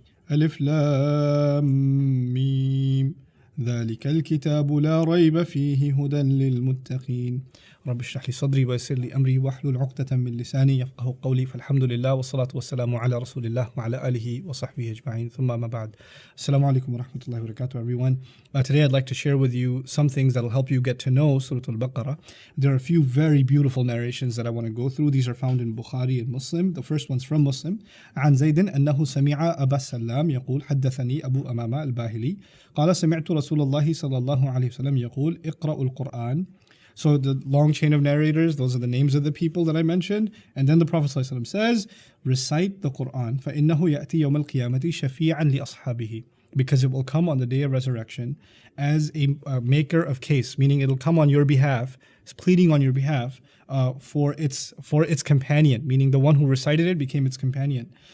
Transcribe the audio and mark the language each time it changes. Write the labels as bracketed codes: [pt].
[ar] ألف لام ميم ذلك الكتاب لا ريب فيه هدى للمتقين رب اشرح لي صدري ويسر لي أمري واحلل عقدة من لساني يفقه قولي فالحمد لله والصلاة والسلام على رسول الله وعلى آله وصحبه أجمعين ثم ما بعد. Assalamu alaikum wa rahmatullahi wa barakatuh, everyone. [en] Today I'd like to share with you some things that will help you get to know Surah Al-Baqarah. There are a few very beautiful narrations that I want to go through. These are found in Bukhari and Muslim. The first one's from Muslim. [ar] عن زيد أنه سمع أبا السلام يقول حدثني أبو أمامة الباهلي قال سمعت رسول الله صلى الله عليه وسلم يقول اقرأوا القرآن. [en] So the long chain of narrators, those are the names of the people that I mentioned. And then the Prophet ﷺ says, recite the Quran. [ar] فَإِنَّهُ يَأْتِي يَوْمَ الْقِيَامَةِ شَفِيعًا لِأَصْحَابِهِ. [en] Because it will come on the day of resurrection as a maker of case, meaning it'll come on your behalf, pleading on your behalf for its companion, meaning the one who recited it became its companion.